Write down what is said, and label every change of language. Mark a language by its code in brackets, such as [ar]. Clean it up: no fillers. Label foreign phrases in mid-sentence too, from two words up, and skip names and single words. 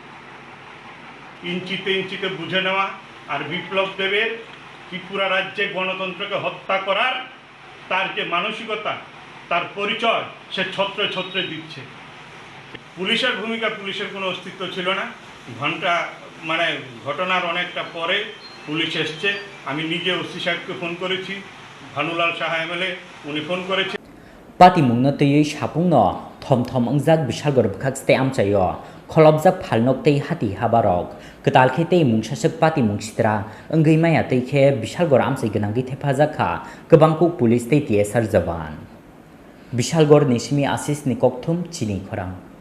[bn] ইঞ্চিতে ইঞ্চিতে বুঝে নেওয়া আর বিপ্লব দেবের ত্রিপুরা রাজ্যে গণতন্ত্রকে হত্যা করার তার যে মানসিকতা তার পরিচয় সে ছত্রে ছত্রে দিচ্ছে পুলিশের ভূমিকা পুলিশের কোনো অস্তিত্ব ছিল না ঘটনার অনেকটা পরে পুলিশ এসছে আমি নিজে ওসি সাহেবকে ফোন করেছি ভানুলাল সাহা এমএলএ উনি ফোন করেছে [trp] pati mungno teyei sapungno thom ongjak Bishalgor bukhak ste amchayo kholobjak phalnok tei hati habarok ketal khe tei mungsasek pati mungsitra ongei maya tei khe Bishalgor amchai genanggi thephajakha kobangkok police tei TSR jawan Bishalgor ni simi Asis ni kokthom Chini Khorang